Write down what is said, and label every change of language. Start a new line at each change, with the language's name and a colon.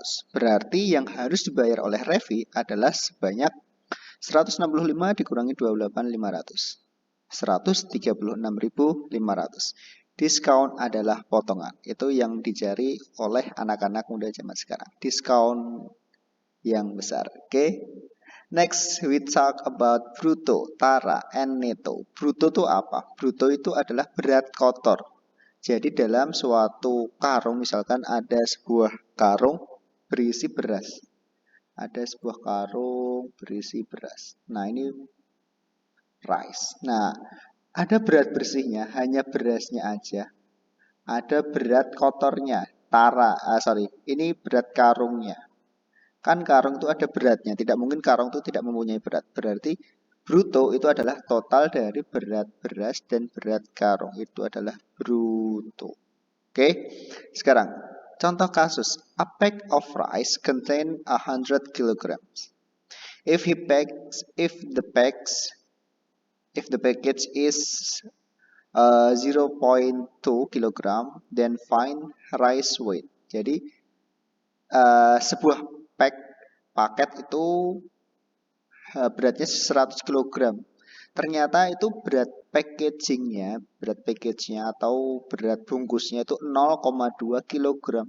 Indonesian: Berarti yang harus dibayar oleh Revi adalah sebanyak 165 dikurangi 28.500. 136.500. Diskon adalah potongan. Itu yang dicari oleh anak-anak muda zaman sekarang. Diskon yang besar. Oke.
English: Next we talk about brutto, tara, and netto.
Indonesian: Brutto itu apa? Brutto itu adalah berat kotor. Jadi dalam suatu karung misalkan ada sebuah karung berisi beras. Ada sebuah karung berisi beras. Nah, ini rice. Nah, ada berat bersihnya, hanya berasnya aja. Ada berat kotornya, ini berat karungnya. Kan karung itu ada beratnya, tidak mungkin karung itu tidak mempunyai berat. Berarti bruto itu adalah total dari berat beras dan berat karung. Itu adalah bruto. Oke, sekarang contoh kasus.
English: A pack of rice contain 100 kilograms. If the package is 0.2 kilogram, then find rice weight.
Indonesian: Jadi sebuah paket itu beratnya 100 kg. Ternyata itu berat packagingnya atau berat bungkusnya itu 0,2 kg.